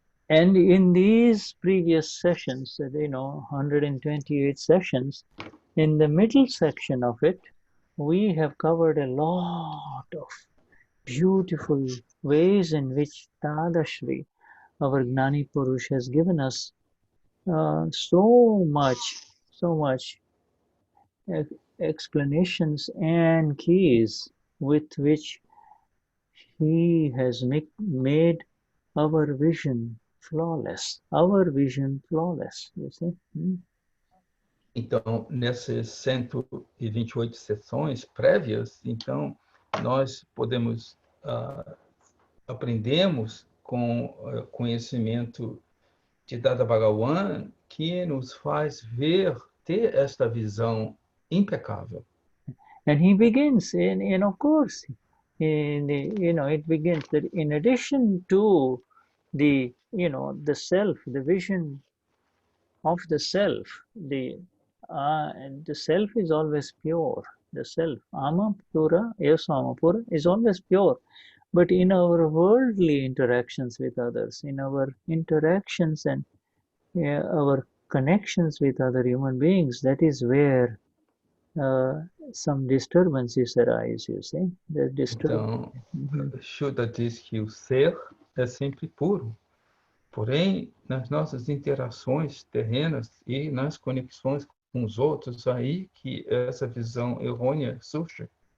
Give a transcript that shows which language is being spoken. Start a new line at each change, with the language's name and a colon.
English: And in these previous sessions, 128 sessions, in the middle section of it, we have covered a lot of beautiful ways in which Dadashri, our Gnani Purush, has given us so much explanations and keys with which he has made our vision flawless. Our vision flawless, you see?
Portuguese: Então, nessas 128 sessões prévias, então, nós podemos, aprendemos com conhecimento de Dada Bhagawan, que nos faz ter esta visão impecável.
English: And he begins, and of course, it begins that in addition to the self, the vision of the self, the self is always pure. The self,
Portuguese: ama pura, eso ama pura,
English: is always pure. But in our worldly interactions with others, in our interactions and our connections with other human beings, that is where some disturbances arise, you see. The disturbance.
Portuguese: Então, Shuddha diz que o ser é sempre puro. Porém, nas nossas interações terrenas e nas conexões com os outros, aí que essa visão errônea surge.